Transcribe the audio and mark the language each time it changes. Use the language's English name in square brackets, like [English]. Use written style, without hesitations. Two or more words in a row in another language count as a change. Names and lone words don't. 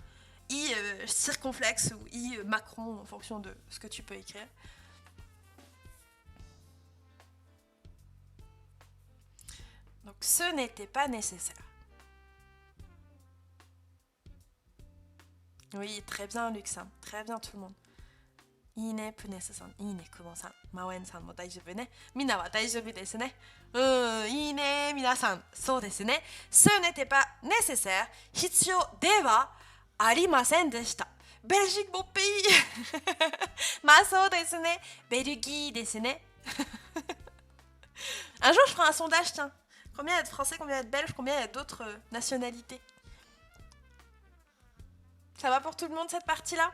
[French] I circonflexe ou I macron en fonction de ce que tu peux écrire. Donc ce n'était pas nécessaire. Oui, très bien Luxin, très bien tout le monde. [Japanese] いいね、プネセさん、いいね、クモさん、マウェンさんも大丈夫ね. 皆は大丈夫ですね. いいね皆さん、そうですね. [French] Ce n'était pas nécessaire. [Japanese] 必要ではありませんでした. [French] Belgique, mon pays. [Japanese] まあそうですね. ベルギーですね. [French] Un jour, je ferai un sondage, tiens. Combien il y a de Français, combien il y a de Belges, combien il y a d'autres nationalités? Ça va pour tout le monde cette partie-là?